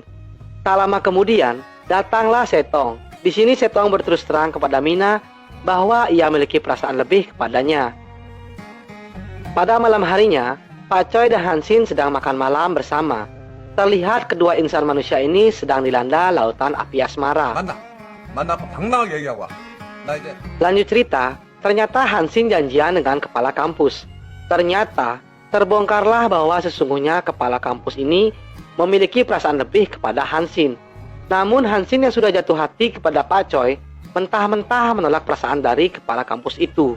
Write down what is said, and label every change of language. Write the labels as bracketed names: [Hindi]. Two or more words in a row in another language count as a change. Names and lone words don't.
[Indonesian] Tak lama kemudian, datanglah Setong. Di sini Setong berterus terang kepada Mina bahwa ia memiliki perasaan lebih kepadanya. Pada malam harinya, Pak Choi dan Hansin sedang makan malam bersama. Terlihat kedua insan manusia ini sedang dilanda lautan api asmara. [Korean] 만나 당당하게 얘기하고 와. 나 이제 [Indonesian] Lanjut cerita, ternyata Hansin janjian dengan kepala kampus. Ternyata terbongkarlah bahwa sesungguhnya kepala kampus ini memiliki perasaan lebih kepada Hansin. Namun Hansin yang sudah jatuh hati kepada Pak Choi mentah-mentah menolak perasaan dari kepala kampus itu.